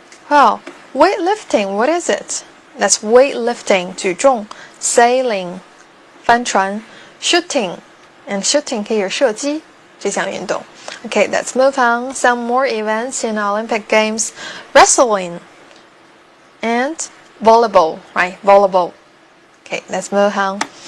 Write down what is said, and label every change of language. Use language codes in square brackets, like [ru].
[en] Well, weightlifting, what is it? That's weightlifting, 举重, sailing, 帆船, shooting, and shooting [zh] 可以是射击这项运动. [en] Okay, let's move on. Some more events in Olympic Games. Wrestling and volleyball, right? Volleyball. Okay, let's move on.